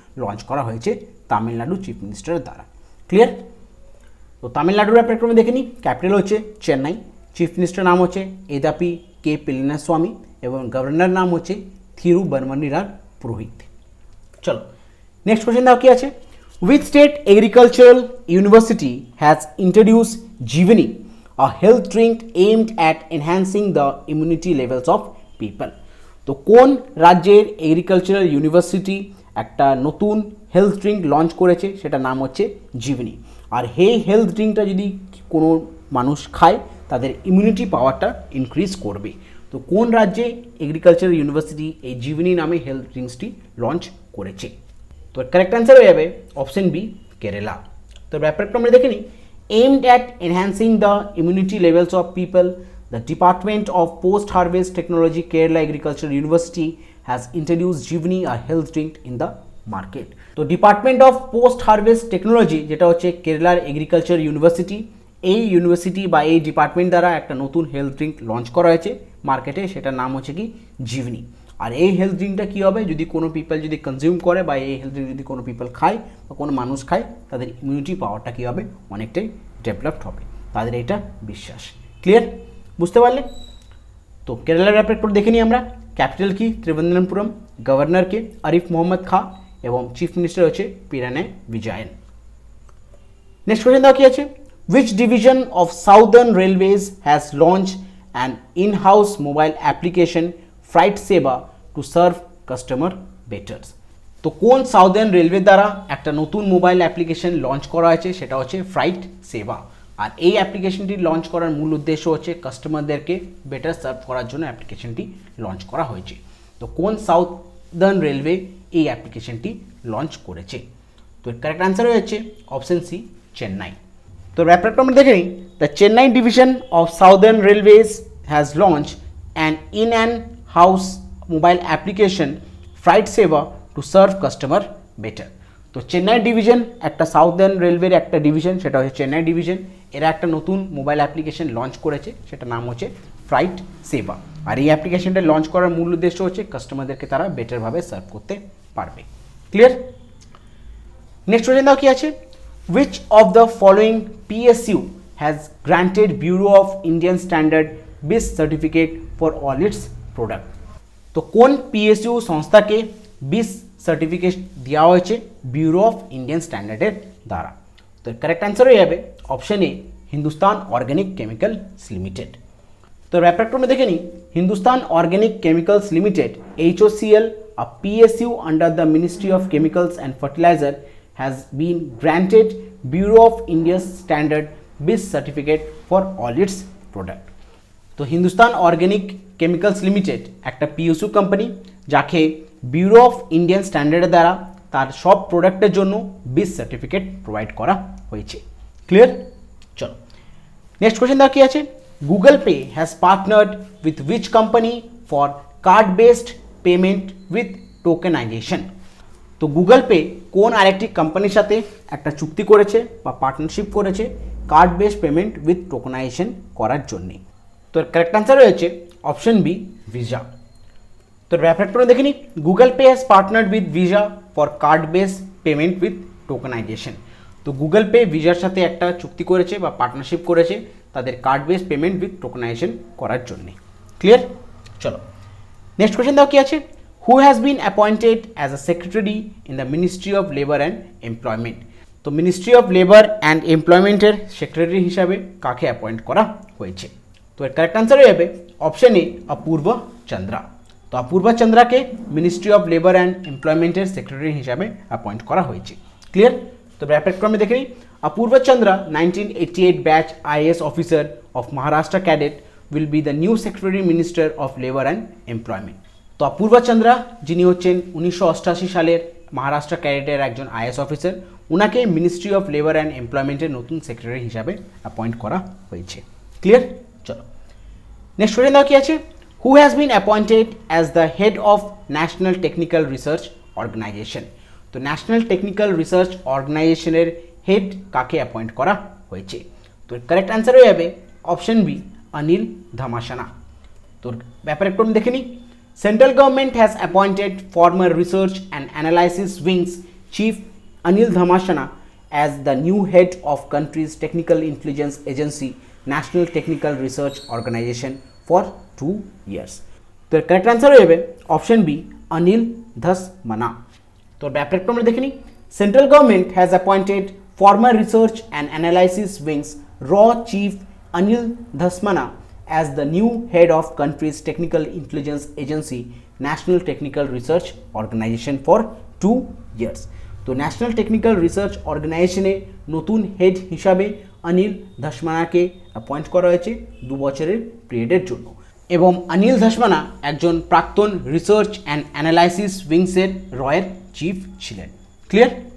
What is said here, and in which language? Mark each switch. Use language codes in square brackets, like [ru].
[bn] Launch করা হয়েছে Tamil Nadu chief মিনিস্টারের দ্বারা। ক্লিয়ার? তো তামিলনাড়ুর ব্যাপারে একটু দেখে নিই। ক্যাপিটাল হচ্ছে চেন্নাই, চিফ মিনিস্টার নাম হচ্ছে এদাপি কে পিলানিস্বামী এবং গভর্নর নাম হচ্ছে থিরুবর্মণিরার পুরোহিত। চলো নেক্সট কোশ্চেন দাও কি আছে। [en] Which state agricultural university has introduced Jivani, a health drink aimed at enhancing the immunity levels of people? [bn] তো কোন রাজ্যের এগ্রিকালচারাল ইউনিভার্সিটি একটা নতুন হেলথ ড্রিঙ্ক লঞ্চ করেছে, সেটা নাম হচ্ছে জীবনী। আর এই হেলথ ড্রিঙ্কটা যদি কোনো মানুষ খায় তাদের ইমিউনিটি পাওয়ারটা ইনক্রিজ করবে। তো কোন রাজ্যে এগ্রিকালচারাল ইউনিভার্সিটি এই জীবনী নামে হেলথ ড্রিঙ্কসটি লঞ্চ করেছে? তো কারেক্ট অ্যান্সার হয়ে যাবে অপশন বি, কেরালা। তো ব্যাপারটা আমরা দেখে নিই। [en] aimed at enhancing the immunity levels of people, the Department of Post-Harvest Technology, Kerala Agricultural University has introduced Jivani, a health drink in the market. [bn] তো department of post harvest technology, যেটা হচ্ছে কেরালার agriculture university, এই university বা এই department দ্বারা একটা নতুন হেলথ ড্রিঙ্ক লঞ্চ করা হয়েছে মার্কেটে, সেটার নাম হচ্ছে কি জীবনী। আর এই হেলথ ড্রিঙ্কটা কী হবে, যদি কোনো পিপল যদি কনজিউম করে বা এই হেলথ ড্রিঙ্ক যদি কোনো পিপল খায় বা কোনো মানুষ খায়, তাদের ইমিউনিটি পাওয়ারটা কী হবে, অনেকটাই ডেভেলপড হবে, তাদের এটা বিশ্বাস। ক্লিয়ার? বুঝতে পারলে? তো কেরালার ব্যাপারে একটু দেখে নিই আমরা। ক্যাপিটাল কি ত্রিভুবনমপুরম, গভর্নর কে আরিফ মোহাম্মদ খা এবং চিফ মিনিস্টার হচ্ছে পিরানে বিজয়ন। নেক্সট কোয়েশ্চেন দাও কি আছে। Which division of Southern Railways has launched an in-house mobile application Freight Seva to serve customer better? তো কোন সাউদার্ন রেলওয়ে দ্বারা একটা নতুন মোবাইল অ্যাপ্লিকেশন লঞ্চ করা হয়েছে, সেটা হচ্ছে ফ্রাইট সেবা। আর এই অ্যাপ্লিকেশনটি লঞ্চ করার মূল উদ্দেশ্য হচ্ছে কাস্টমারদেরকে বেটার সার্ভ করার জন্য অ্যাপ্লিকেশনটি লঞ্চ করা হয়েছে। তো কোন সাউদার্ন রেলওয়ে এই অ্যাপ্লিকেশনটি লঞ্চ করেছে? তো কারেক্ট অ্যান্সার হচ্ছে অপশন সি, চেন্নাই। তো ব্যাপারটা আমরা দেখে নিই। [en] The Chennai division of southern railways has launch an house mobile application freight Seva to serve customer better. [bn] তো চেন্নাই ডিভিশন একটা সাউদার্ন রেলওয়ের একটা ডিভিশন, সেটা হচ্ছে চেন্নাই ডিভিশন। এরা একটা নতুন মোবাইল অ্যাপ্লিকেশন লঞ্চ করেছে, সেটা নাম হচ্ছে ফ্রাইট সেবা। আর এই অ্যাপ্লিকেশনটা লঞ্চ করার মূল উদ্দেশ্য হচ্ছে কাস্টমারদেরকে তারা বেটারভাবে সার্ভ করতে পারবে। ক্লিয়ার? নেক্সট কোয়েশ্চেন দাও কি আছে। [en] Which of the following PSU has granted Bureau of Indian Standard BIS certificate for all its product? [bn] তো কোন PSU সংস্থাকে BIS সার্টিফিকেট দেওয়া হয়েছে ব্যুরো অফ ইন্ডিয়ান স্ট্যান্ডার্ডের দ্বারা? তো কারেক্ট অ্যান্সার হয়ে যাবে option A, Hindustan organic chemicals limited. তো ব্যাপারটা আমরা দেখে নিই। [en] Hindustan organic chemicals limited HOCL, a PSU under the Ministry of Chemicals and Fertilizer, has been granted Bureau of India's Standard BIS certificate for all its product. [bn] তো Hindustan organic chemicals limited একটা PSU company, যাকে bureau of Indian স্ট্যান্ডার্ডের দ্বারা তার সব প্রোডাক্টের জন্য BIS certificate provide করা হয়েছে। ক্লিয়ার? চলো নেক্সট কোয়েশ্চেন দাও কি আছে। [en] Google Pay has partnered with which company for card based payment with tokenization? [bn] তো গুগল পে কোন আরেকটি কোম্পানির সাথে একটা চুক্তি করেছে বা পার্টনারশিপ করেছে [en] card based payment with tokenization [bn] করার জন্যে? তো কারেক্ট অ্যান্সার রয়েছে অপশন বি, ভিসা। তো ব্যাপারটা দেখে নিই। [en] Google Pay has partnered with Visa for card based payment with tokenization. [bn] তো গুগল পে ভিসার সাথে একটা চুক্তি করেছে বা পার্টনারশিপ করেছে তাদের [en] card based payment with tokenization [bn] করার জন্যে। ক্লিয়ার? চলো নেক্সট কোয়েশ্চেন দাও কি আছে। [en] Who has been appointed as a secretary in the Ministry of Labour and Employment? [bn] তো ministry of labour and এমপ্লয়মেন্টের secretary হিসাবে কাকে অ্যাপয়েন্ট করা হয়েছে? তো এর কারেক্ট অ্যান্সার হয়ে যাবে অপশন এ, অপূর্ব চন্দ্রা। তো অপূর্ব চন্দ্রাকে ministry of labour and এমপ্লয়মেন্টের secretary হিসাবে অ্যাপয়েন্ট করা হয়েছে। ক্লিয়ার? তো ব্যাপারক্রমে দেখে নিই। [en] Apurva Chandra 1988 batch IAS officer of Maharashtra cadet will be the new Secretary Minister of Labour and Employment. [bn] তো অপূর্ব চন্দ্রা যিনি হচ্ছেন 1988 সালের মহারাষ্ট্র ক্যাডেটের একজন IAS অফিসার, ওনাকে মিনিস্ট্রি অফ লেবার অ্যান্ড এমপ্লয়মেন্টের নতুন সেক্রেটারি হিসাবে অ্যাপয়েন্ট করা হয়েছে। ক্লিয়ার? চলো নেক্সট কোয়েশ্চেন দাও কি আছে। [en] Who has been appointed as the head of National Technical Research Organisation? [bn] তো ন্যাশনাল টেকনিক্যাল রিসার্চ অর্গানাইজেশনের হেড কাকে অ্যাপয়েন্ট করা হয়েছে? তো কারেক্ট অ্যান্সার হয়ে যাবে অপশন বি, অনিল ধামাসানা। তোর ব্যাপারে একটু দেখে নিই। [en] Central government has appointed former research and analysis wings Chief Anil Dhamashana as the new head of country's technical intelligence agency, National Technical Research Organization for 2 years. [bn] তো correct answer হয়ে যাবে option B Anil ধসমনা। তো ব্যাপারটা আমরা দেখে নিই। [en] Central government has appointed former research and analysis wings র chief Anil ধসমনা as the new head of country's technical intelligence agency, National Technical Research Organization for 2 years. [bn] তো ন্যাশনাল টেকনিক্যাল রিসার্চ অর্গানাইজেশনে নতুন হেড হিসাবে অনিল ধসমনাকে অ্যাপয়েন্ট করা হয়েছে 2 বছরের পিরিয়ডের জন্য, এবং অনিল ধসমনা একজন প্রাক্তন রিসার্চ অ্যান্ড অ্যানালাইসিস উইংসের রয়ের চিফ ছিলেন। ক্লিয়ার?